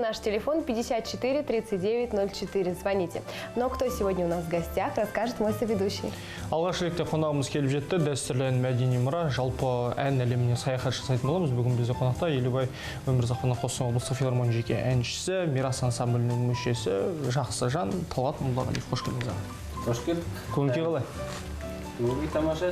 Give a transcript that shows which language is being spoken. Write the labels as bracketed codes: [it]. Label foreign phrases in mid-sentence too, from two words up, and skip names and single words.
[ru] Наш телефон 54 39 04. Звоните. Но кто сегодня у нас в гостях, расскажет мой соведущий. [kk] Алғаш ретте қонағымыз келіп жетті. Дәстүрлі мәдени мұра, жалпы ән әлеміне саяхат жасайтын боламыз. Бүгін бізде қонақта Елубай Өмірзақов Қостанай облыстық филармония жеке әншісі, Мирас ансамблінің мүшесі, жақсы жан Талғат Молдағалиев. Қош келдіңіз аға. Қош келдік. Көңіл-күй қалай? Көңіл-күй тамаша.